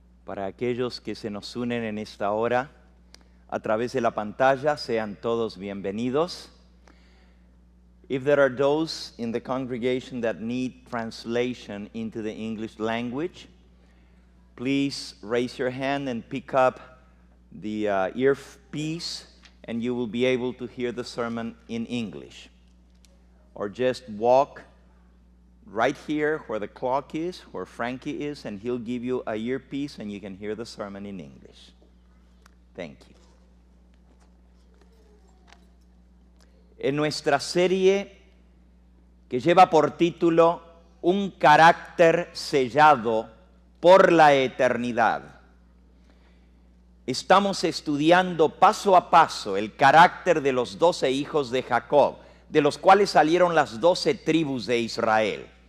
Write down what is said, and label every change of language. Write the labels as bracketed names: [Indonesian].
[Spanish] Para aquellos que se nos unen en esta hora a través de la pantalla, sean todos bienvenidos. [English] If there are those in the congregation that need translation into the English language, please raise your hand and pick up the earpiece, and you will be able to hear the sermon in English. Or just walk right here where the clock is, where Frankie is, and he'll give you a earpiece and you can hear the sermon in English. Thank you. [Spanish] En nuestra serie que lleva por título Un carácter sellado por la eternidad, estamos estudiando paso a paso el carácter de los 12 hijos de Jacob, de los cuales salieron las 12 tribus de Israel.